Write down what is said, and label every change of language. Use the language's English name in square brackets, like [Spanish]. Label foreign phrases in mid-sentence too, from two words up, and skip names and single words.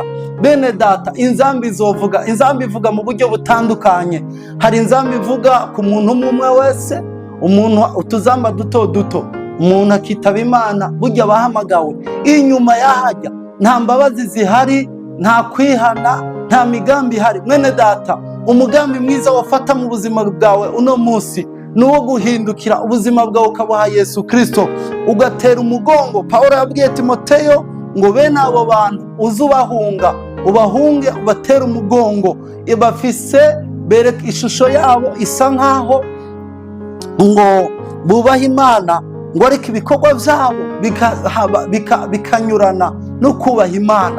[Rundi] Bene data, inzambi izovuga. Inzambi ivuga mu buryo butandukanye. Hari inzambi ivuga ku muntu umwe wese, umuntu utuzamba duto duto, umuntu akitaba Imana burya bahamagawe. Inyuma yahajya nta mbabazi zihari, nta kwihana, nta migambi ihari. Mwene data, umugambi mwiza wafata mu buzima bwawe uno munsi ni uwo guhindukira ubuzima bwawe ukabuha Yesu Kristo, ugatera umugongo. Pawulo yabwiye Timoteyo ngo bene abo bantu uzubahunga, ubahunge, ubatera umugongo. Bafise bereka ishusho yabo isa nkaho ngo bubaha Imana, ngo ariko ibikorwa byabo bikanyurana no kubaha Imana.